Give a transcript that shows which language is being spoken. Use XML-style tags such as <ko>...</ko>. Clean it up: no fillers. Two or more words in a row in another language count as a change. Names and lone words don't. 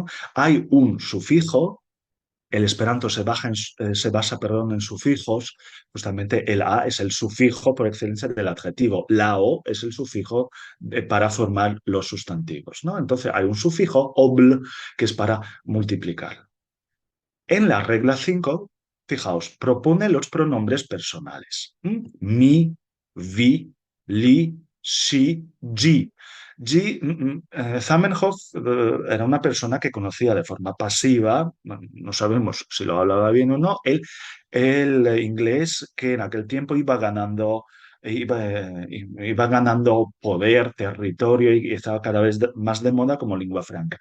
<es>Hay un sufijo, el esperanto se basa, perdón, en sufijos, justamente el a es el sufijo por excelencia del adjetivo, la o es el sufijo para formar los sustantivos, ¿no? Entonces hay un sufijo obl que es para multiplicar. En la regla 5, fijaos, propone los pronombres personales.</es> <eo>Mi, vi, li, si, gi.</eo> <es>Zamenhof era una persona que conocía de forma pasiva, no sabemos si lo hablaba bien o no, el inglés que en aquel tiempo iba ganando poder, territorio y estaba cada vez más de moda como lengua franca.</es>